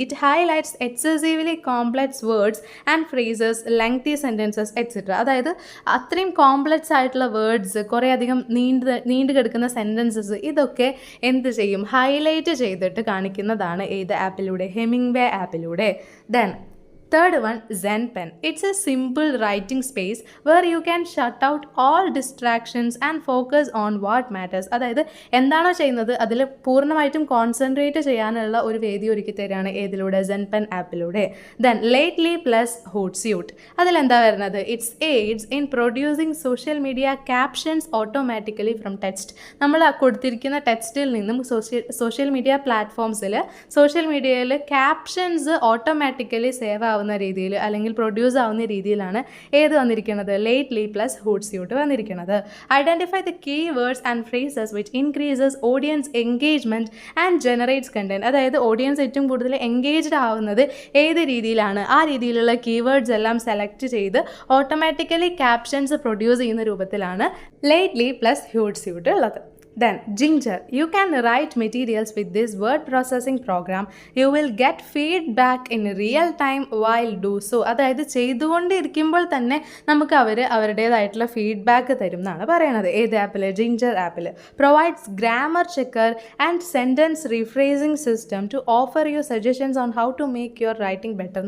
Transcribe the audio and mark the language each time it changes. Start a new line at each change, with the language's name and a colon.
English: It highlights excessively complex words and phrases, lengthy sentences etcetera.
Malayalam: അതായത് അത്രയും complex ആയിട്ടുള്ള words, കുറേ അധികം നീണ്ടു കിടക്കുന്ന സെൻറ്റൻസസ്, ഇതൊക്കെ എന്ത് ചെയ്യും? ഹൈലൈറ്റ് ചെയ്തിട്ട് കാണിക്കുന്നതാണ് ഏത് ആപ്പിലൂടെ? ഹെമിംഗ്വേ ആപ്പിലൂടെ.
English: Then third one, Zen Pen. It's a simple writing space where you can shut out all distractions and focus on what matters.
Malayalam: അതായത് എന്താണോ ചെയ്യുന്നത് അതിൽ പൂർണ്ണമായിട്ടും കോൺസെൻട്രേറ്റ് ചെയ്യാനുള്ള ഒരു വേദി ഒരുക്കി തരികയാണ് ഏതിലൂടെ?
English: Zen Pen ആപ്പിലൂടെ. Then lately plus Hootsuite.
Malayalam: അതിലെന്താ വരുന്നത്?
English: It's aids in producing social media captions automatically from text.
Malayalam: നമ്മൾ കൊടുത്തിരിക്കുന്ന ടെക്സ്റ്റിൽ നിന്നും സോഷ്യൽ മീഡിയ പ്ലാറ്റ്ഫോംസിൽ, സോഷ്യൽ മീഡിയയിൽ ക്യാപ്ഷൻസ് ഓട്ടോമാറ്റിക്കലി സേവ് ആവുന്ന രീതിയിൽ അല്ലെങ്കിൽ പ്രൊഡ്യൂസ് ആവുന്ന രീതിയിലാണ് ഏത് വന്നിരിക്കുന്നത്?
English: lately plus Hootsuite
Malayalam: വന്നിരിക്കുന്നത്.
English: Identify the key words and phrases which increases audience engagement and generates content.
Malayalam: അതായത് ഓഡിയൻസ് ഏറ്റവും കൂടുതൽ എൻഗേജ്ഡ് ആവുന്നത് ഏത് രീതിയിലാണ്? ആ രീതിയിലുള്ള കീവേഡ്സ് എല്ലാം സെലക്ട് ചെയ്ത് ഓട്ടോമാറ്റിക്കലി ക്യാപ്ഷൻസ് പ്രൊഡ്യൂസ് ചെയ്യുന്ന രൂപത്തിലാണ് ലേറ്റ്ലി പ്ലസ് ഹൂട്ട്സ്യൂട്ട് ഉള്ളത്.
English: Then Ginger. You can write materials with this word processing program. You will get feedback in real time while do so.
Malayalam: അതായത് ചെയ്തുകൊണ്ടിരിക്കുമ്പോൾ തന്നെ നമുക്ക് അവരുടേതായിട്ടുള്ള ഫീഡ്ബാക്ക് തരും എന്നാണ് പറയണത്. ഏത് ആപ്പിൽ? ജിഞ്ചർ ആപ്പിൽ.
English: Provides grammar checker and sentence rephrasing system to offer you suggestions on how to make your writing better.